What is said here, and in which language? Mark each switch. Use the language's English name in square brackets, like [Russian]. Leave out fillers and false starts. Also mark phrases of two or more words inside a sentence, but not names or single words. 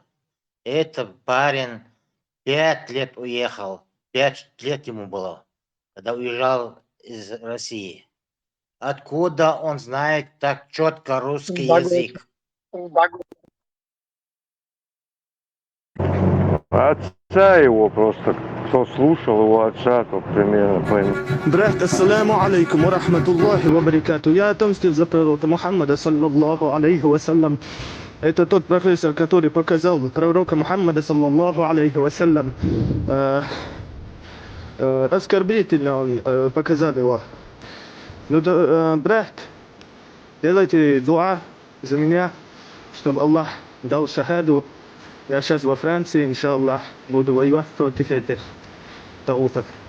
[Russian] Этот парень 5 лет уехал, 5 лет ему было, когда уезжал из России. Откуда он знает так четко русский язык? Отца его просто, кто слушал его отца, тот примерно поймет. Брат, [Arabic] السلام عليكم ورحمة الله وبركاته. [Russian] Я отомстил за пророка Мухаммада, [Arabic] صلى الله عليه وسلم. [Russian] Это тот профессор, который показал пророка Мухаммада, [Arabic] صلى الله عليه وسلم. [Russian] Оскорбительно он показал его. Ну, брат, делайте дуа за меня, чтобы Аллах дал шахаду. Я сейчас во Франции, иншаллах, буду воевать против этих таутов.